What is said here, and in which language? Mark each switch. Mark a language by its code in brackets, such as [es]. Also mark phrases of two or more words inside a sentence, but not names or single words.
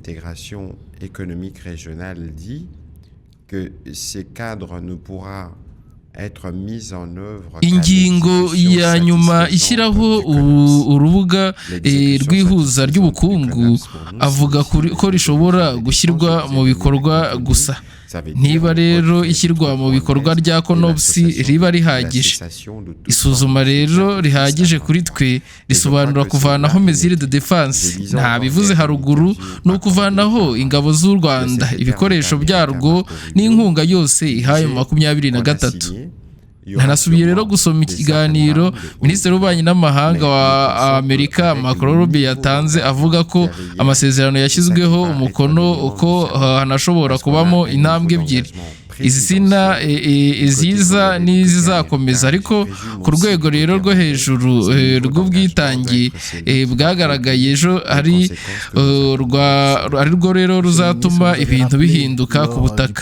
[rw] Ingingo ya nyuma ishyiraho urubuga rw'ihuza ry'ubukungu avuga ko rishobora gushyirwa mu bikorwa gusa. Niba rero ishyirwa mu bikorwa rya CONOPS riba rihagije. Isuzuma rero rihagije kuri twe risobanura kuvanaho [fr] mesure de défense, [rw] nta bivuze haruguru, no kuvanaho ingabo z'u Rwanda, ibikoresho byarwo n'inkunga yose ihaye mu 23. Ntanasubiye rero gusoma ikiganiro Minisitiri w'Ububanyi n'Amahanga wa Amerika Marco Rubio yatanze avuga ko amasezerano yashyizweho umukono uko hanashobora kubamo intambwe ebyiri, iziza n'izizakomeza, ariko ku rwego rero rwo hejuru rw'ubwitange bwagaragaye ejo ari rwo rero ruzatuma ibintu bihinduka ku butaka.